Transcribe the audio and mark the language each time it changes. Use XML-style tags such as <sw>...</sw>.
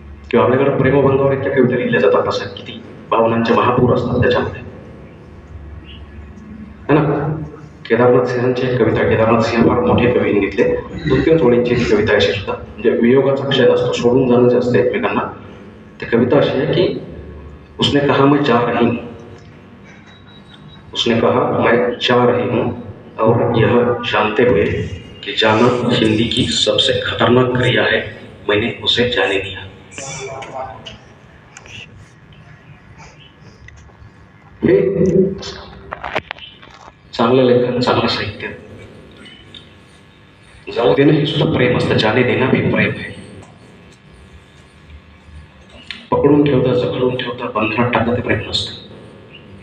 <mr>किंवा आपल्याकडे प्रेमभंगावर इतक्या कविता लिहिल्या जातात, असं किती भावनांचे महापूर असतात त्याच्यामध्ये, है ना. केदारनाथ सिंहांची एक कविता, केदारनाथ सिंह फार मोठे कवी घेतले, 2-3 ओळींची कविता अशी सुद्धा, म्हणजे वियोगाचा क्षय असतो, सोडून जाणं जे असतं एकमेकांना. ती कविता अशी आहे की</mr> <hi>उसने कहा मैं जा रही हूँ, उसने कहा मैं जा रही हूँ, और यह जानते हुए कि जाना हिंदी की सबसे खतरनाक क्रिया है, मैंने उसे जाने दिया.</hi> <mr>हे चांगलं लेखन, चांगलं साहित्य. जाऊ देणं हे सुद्धा प्रेम असतं, जाने देणं भी प्रेम आहे. पकडून ठेवता, जखडून ठेवता, बंधनात टाकता ते प्रेम नसतं.</mr>